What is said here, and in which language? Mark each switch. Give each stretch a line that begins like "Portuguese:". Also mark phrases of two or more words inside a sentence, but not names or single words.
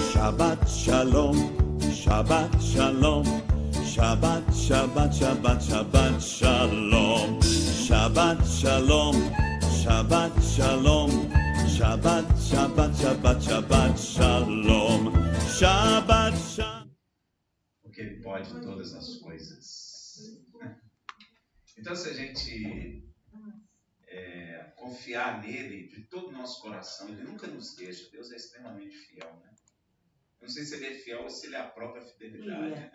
Hebrew: שבת שלום, שבת שלום, שבת, שבת, שבת, שבת שלום, שבת שלום, שבת שלום, שבת, שבת, שבת, שבת שלום, שבת שלום.
Portuguese: Porque Ele pode todas as coisas. Então, se a gente confiar nele de todo o nosso coração, Ele nunca nos deixa. Deus é extremamente fiel, né? Eu não sei se Ele é fiel ou se Ele é a própria fidelidade, né?